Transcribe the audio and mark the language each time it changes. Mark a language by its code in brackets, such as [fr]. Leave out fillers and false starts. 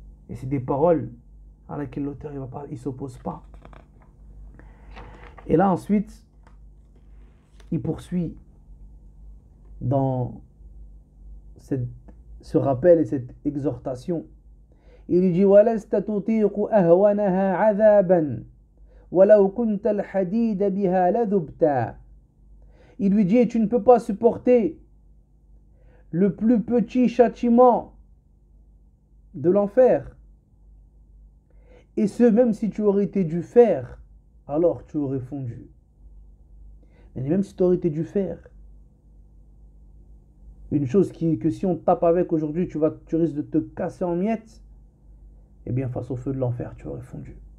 [fr] Et c'est des paroles à laquelle l'auteur il ne s'oppose pas. Et là, ensuite, il poursuit dans ce rappel et cette exhortation. Il lui dit [ar] وَلَسْتَ تُطِيقُ أَهْوَنَهَا عَذَابًا وَلَوْ كُنْتَ الْحَدِيدَ بِهَا لَذُبْتَا. [fr] Il lui dit, tu ne peux pas supporter le plus petit châtiment de l'enfer. Et ce, même si tu aurais été du fer, alors tu aurais fondu. Mais même si tu aurais été du fer, une chose que si on tape avec aujourd'hui, tu risques de te casser en miettes, eh bien face au feu de l'enfer, tu aurais fondu.